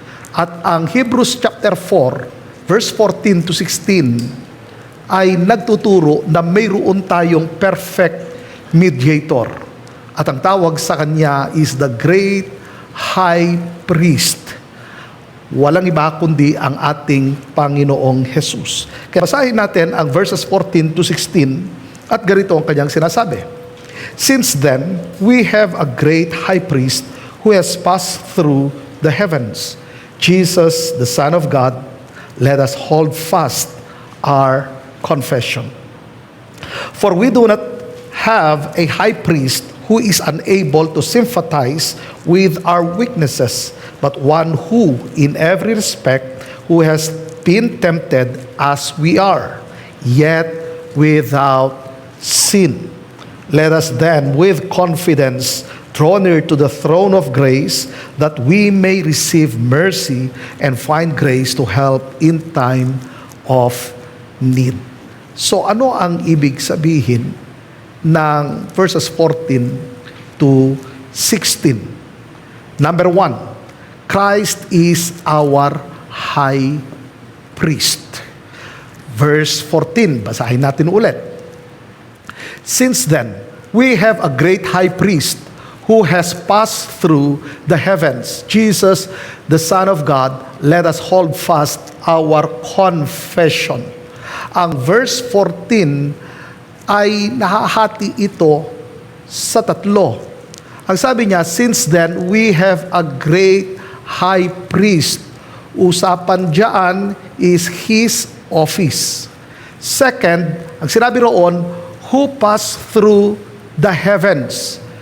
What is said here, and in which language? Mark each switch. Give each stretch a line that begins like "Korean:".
Filipino: At ang Hebrews chapter 4, verse 14 to 16, ay nagtuturo na mayroon tayong perfect mediator. At ang tawag sa kanya
English: is the great high priest.
Filipino: Walang iba kundi ang ating Panginoong Jesus. Kaya basahin natin ang verses 14 to 16 at ganito ang kanyang sinasabi.
English: Since then, we have a great high priest who has passed through the heavens, Jesus, the Son of God. Let us hold fast our confession. For we do not have a high priest who is unable to sympathize with our weaknesses, but one who, in every respect, who has been tempted as we are, yet without sin. Let us then, with confidence, draw near to the throne of grace, that we may receive mercy and find grace to help in time of need.
Filipino: So ano ang ibig sabihin ng verses 14 to 16?
English: Number 1, Christ is our high priest. Verse 14,
Filipino: basahin natin ulit.
English: Since then, we have a great high priest who has passed through the heavens, Jesus, the Son of God. Let us hold fast our confession.
Filipino: Ang verse 14 ay nahahati ito sa tatlo. Ang sabi niya,
English: since then, we have a great high priest.
Filipino: Usapan diyan
English: is his office. Second,
Filipino: ang sinabi roon,
English: who passed through the heavens.